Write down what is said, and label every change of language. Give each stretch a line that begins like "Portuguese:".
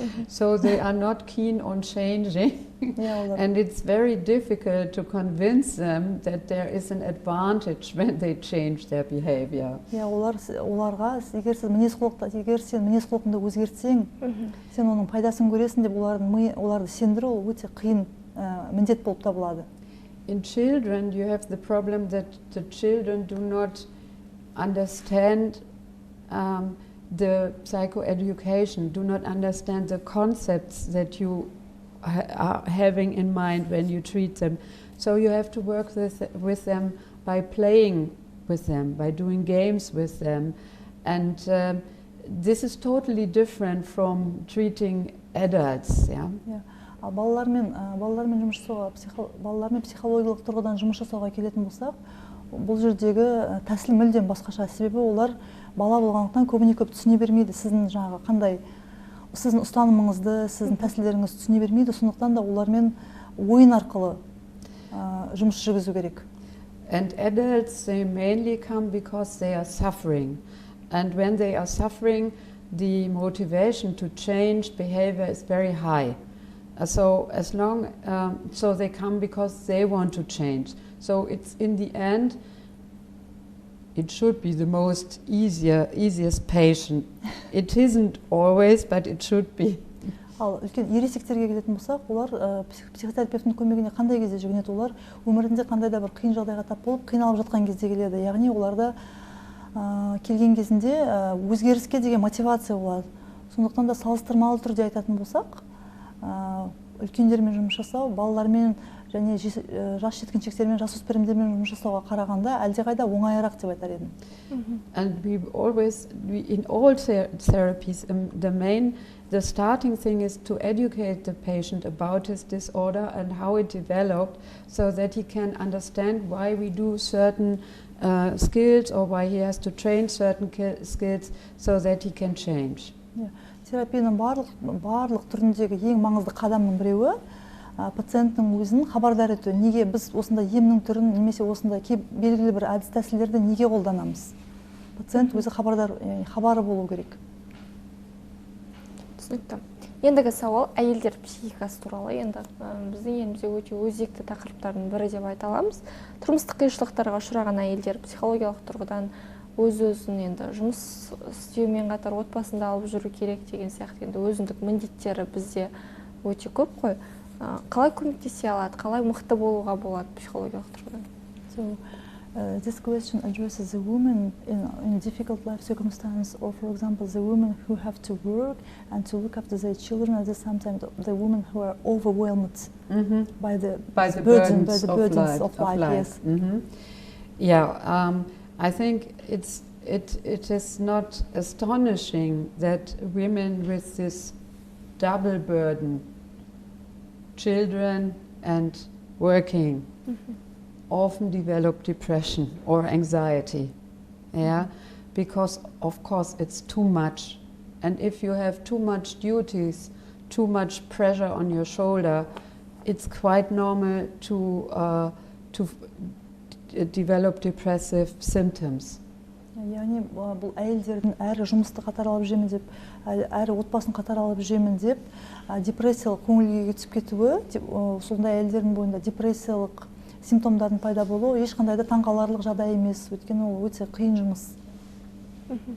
English: So they are not keen on changing. And it's very difficult to convince them that there is an advantage when they change their behavior.
Kazakh: Оларға егер сен мінез құлқыңды өзгертсең, сен оның пайдасын көресің деп оларды сендіру өте қиын міндет болып табылады.
English: In children, you have the problem that the children do not understand the psychoeducation, do not understand the concepts that you are having in mind when you treat them. So you have to work with them by playing with them, by doing games with them. And this is totally different from treating adults.
Kazakh: Балалармен психологиялық тұрғыдан жұмыс жасауға келетін болсақ, бұл жердегі тәсіл мүлдем басқаша. Себебі олар бала болғандықтан көбіне көп түсіне бермейді. Сіздің ұстанымыңызды, сіздің тәсілдеріңізді түсіне бермейді. Сондықтан да олармен ойын арқылы жұмыс жүргізу керек.
English: And adults, they mainly come because they are suffering. And when they are suffering, the motivation to change behavior is very high. So they come because they want to change. So it's in the end, it should be the most easiest patient. It isn't always, but it should be.
Kazakh: Ал үлкен ересектерге келетін болсақ, олар психотерапевтің көмегіне қандай кезде жүгінеді? Олар өмірінде қандай да бір қиын жағдайға тап болып, қиналып жатқан кезде келеді. Яғни оларда келген кезінде өзгеріске деген мотивация болады. Сондықтан да салыстырмалы түрде айтатын болсақ, үлкендермен жұмыс жасау, балалармен және жас жеткіншектермен, жасөспірімдермен жұмыс жасауға қарағанда әлдеқайда оңайырақ деп айтар едім.
English: And in all therapies, the starting thing is to educate the patient about his disorder and how it developed, so that he can understand why we do certain skills or why he has to train certain skills so that he can change.
Kazakh: Терапияның барлық түріндегі ең маңызды қадамның біреуі пациенттің өзін хабардар ету. Неге біз осындай емнің түрін немесе осындай белгілі бір әдіс тәсілдерді неге қолданамыз? Пациент өзі хабары болу керек. Түсінікті. Ендігі сауал әйелдер психикасы туралы. Енді біздің елімізде өте өзекті тақырыптардың бірі деп айта аламыз. Тұрмыстық қиыншылықтарға ұшыраған әйелдер психологиялық тұрғыдан өз-өзін енді жұмыс істеумен қатар отбасында алып жүру керек деген сияқты енді өзіндік міндеттері бізде өте көп қой. Қалай көмектесе алады, қалай мықты болуға болады психологиялық тұрғыдан?
English: So this question addresses the women in difficult life circumstances, or for example the women who have to work and to look after their children, at the same time the women who are overwhelmed by the burdens of life. Yes. Yeah. I think it is not astonishing that women with this double burden, children and working, often develop depression or anxiety. Yeah, because of course it's too much, and if you have too much duties, too much pressure on your shoulder, it's quite normal to develop depressive symptoms.
Kazakh: Яғни бұл әйелдердің әрі жұмысты қатар алып жүремін деп, әрі отбасын қатар алып жүремін деп, депрессиялық көңілге түсіп кетуі, сондай әйелдердің бойында депрессиялық симптомдардың пайда болуы ешқандай да таңқаларлық жағдай емес, өйткені ол өте қиын жұмыс.